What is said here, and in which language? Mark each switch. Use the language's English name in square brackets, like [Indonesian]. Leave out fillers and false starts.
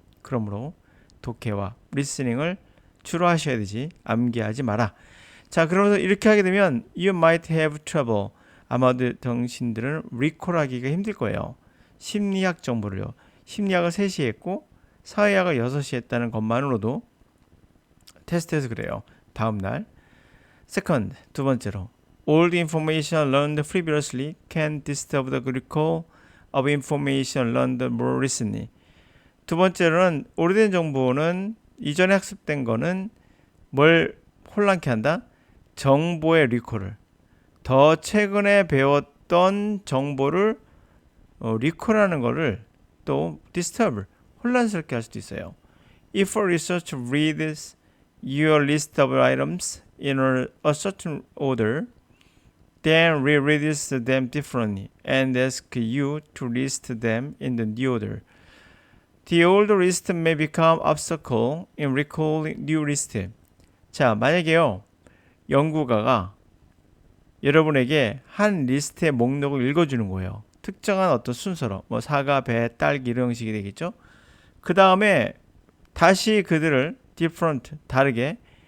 [Korean] 그러므로 독해와 리스닝을 주로 하셔야 되지 암기하지 마라. 자, 그러면서 이렇게 하게 되면 [English] you might have trouble. [Korean] 아마도 당신들은 리콜하기가 힘들 거예요. 심리학 정보를요. 심리학을 3시에 했고 사회학을 6시에 했다는 것만으로도 테스트에서 그래요. 다음날. [English] Second, [Korean] 두 번째로 [English] All the information learned previously can disturb the recall of information learned more recently. [Korean] 두 번째로는 오래된 정보는 이전에 학습된 거는 뭘 혼란케 한다? 정보의 리콜을 더 최근에 배웠던 정보를 리콜하는 거를 또 disturb, 혼란스럽게 할 수도 있어요. [English] If a researcher reads your list of items in a certain order, then rereads them differently and asks you to list them in the new order. The old list may become obstacle in recalling new list. [Korean] 자, 만약에요, 연구가가 여러분에게 한 리스트의 목록을 읽어주는 거예요. 특정한 어떤 순서로 뭐 사과, 배, 딸기 이런 식이 되겠죠. 그 다음에 다시 그들을 different, 다르게